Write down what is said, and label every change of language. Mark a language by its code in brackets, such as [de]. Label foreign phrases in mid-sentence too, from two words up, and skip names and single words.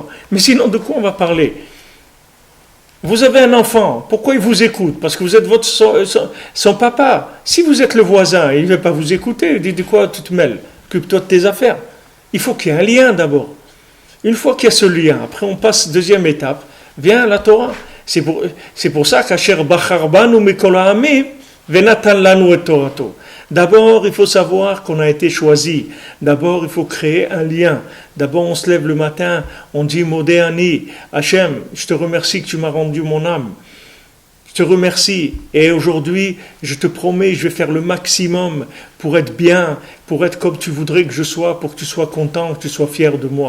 [fr] Mais sinon, de quoi on va parler? Vous avez un enfant, pourquoi il vous écoute? Parce que vous êtes son papa. Si vous êtes le voisin, il ne va pas vous écouter. Il dit de quoi tu te mêles? Occupe-toi de tes affaires. Il faut qu'il y ait un lien d'abord. Une fois qu'il y a ce lien, après on passe deuxième étape, vient la Torah. C'est pour ça qu' [he] אשר בחר בנו מכל העמים ונתן לנו את תורתו. [fr] D'abord, il faut savoir qu'on a été choisi. D'abord, il faut créer un lien. D'abord, on se lève le matin, on dit Modéani, Hachem, je te remercie que tu m'as rendu mon âme. Je te remercie. Et aujourd'hui, je te promets, je vais faire le maximum pour être bien, pour être comme tu voudrais que je sois, pour que tu sois content, que tu sois fier de moi.